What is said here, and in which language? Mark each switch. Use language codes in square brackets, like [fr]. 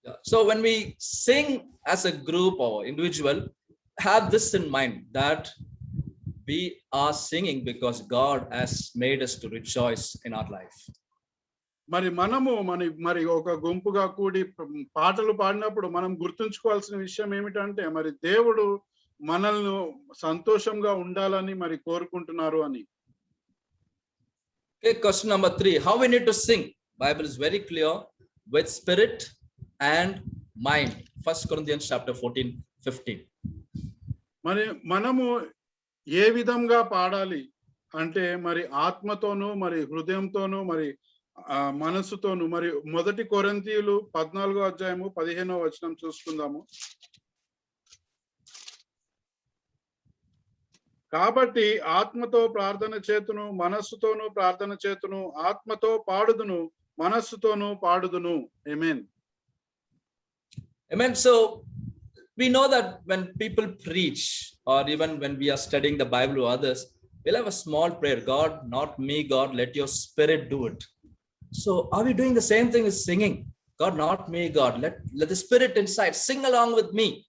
[en] So when we sing as a group or individual, have this in mind, that we are singing because God has made us to rejoice in our life. [te] మరి మనము మరి ఒక గుంపుగా కూడి పాటలు పాడినప్పుడు మనం గుర్తుంచుకోవాల్సిన విషయం ఏమిటంటే మరి దేవుడు మనల్ని సంతోషంగా ఉండాలని మరి కోరుకుంటున్నారు అని. [en] Okay, question number 3, how we need to sing? Bible is very clear, with spirit and mind. 1 Corinthians chapter 14:15. [te] మరి మనము ఏ విధంగా పాడాలి అంటే మరి ఆత్మతోనూ మరి హృదయంతోనూ మరి మనసుతోను. మరి 1 కొరింథీయులు 14వ అధ్యాయము 15వ వచనం చూసుకుందాము. కాబట్టి ఆత్మతో ప్రార్థన చేతును, మనస్సుతోనూ ప్రార్థన చేతును, ఆత్మతో పాడుదును, మనస్సుతోనూ పాడుదును. ఆమేన్. [en] Amen. So we know that when people preach, or even when we are studying the Bible or others, we'll have a small prayer, God, not me, God, let your spirit do it. So are we doing the same thing as singing? God, not me, God, let the spirit inside sing along with me.